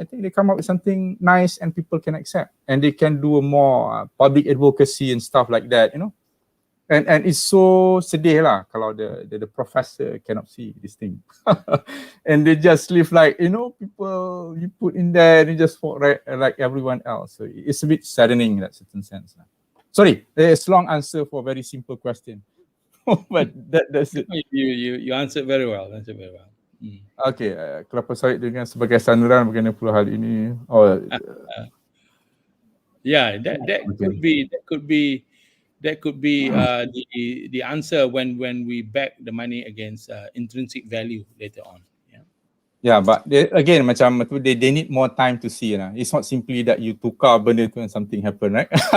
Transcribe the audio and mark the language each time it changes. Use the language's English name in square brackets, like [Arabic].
[English] I think they come up with something nice and people can accept, and they can do a more public advocacy and stuff like that, And it's so [Malay] sedih lah [English] kalau the professor cannot see this thing, and they just live like people you put in there and you just walk like everyone else. So it's a bit saddening in that certain sense. Sorry, it's long answer for a very simple question, but that's it. You answered very well. [Malay] Okay, kelapa sawit dengan sebagai sandaran mengenai pula hal ini. [English] Yeah, that could be the answer when we back the money against intrinsic value later on. Yeah, but again, macam tu, they need more time to see. It's not simply that you [Malay] tukar benda tu [English] and something happen, right?